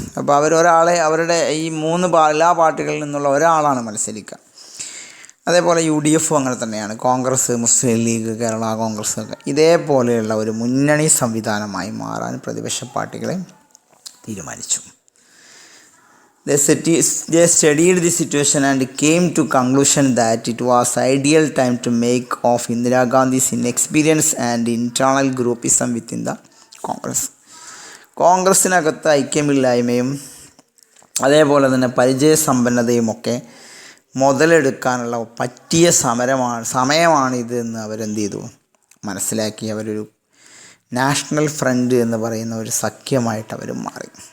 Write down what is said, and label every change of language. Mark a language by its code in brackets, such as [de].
[ml] അപ്പോൾ അവരൊരാളെ അവരുടെ ഈ എല്ലാ പാർട്ടികളിൽ നിന്നുള്ള ഒരാളാണ് മത്സരിക്കുക. അതേപോലെ UDF അങ്ങനെ തന്നെയാണ്. കോൺഗ്രസ്, മുസ്ലിം ലീഗ്, കേരള കോൺഗ്രസ് ഒക്കെ ഇതേപോലെയുള്ള ഒരു മുന്നണി സംവിധാനമായി മാറാൻ പ്രതിപക്ഷ പാർട്ടികളെ തീരുമാനിച്ചു. [en] They studied the situation and came to conclusion that it was ideal time to make off Indira Gandhi's inexperience and internal groupism within the Congress. [ml] കോൺഗ്രസ്സിനകത്ത് ഐക്യമില്ലായ്മയും അതേപോലെ തന്നെ പരിചയസമ്പന്നതയുമൊക്കെ മുതലെടുക്കാനുള്ള പറ്റിയ സമയമാണിത് എന്ന് അവരെന്ത് ചെയ്തു, മനസ്സിലാക്കി. അവരൊരു നാഷണൽ ഫ്രണ്ട് എന്ന് പറയുന്ന ഒരു സഖ്യമായിട്ട് അവർ മാറി.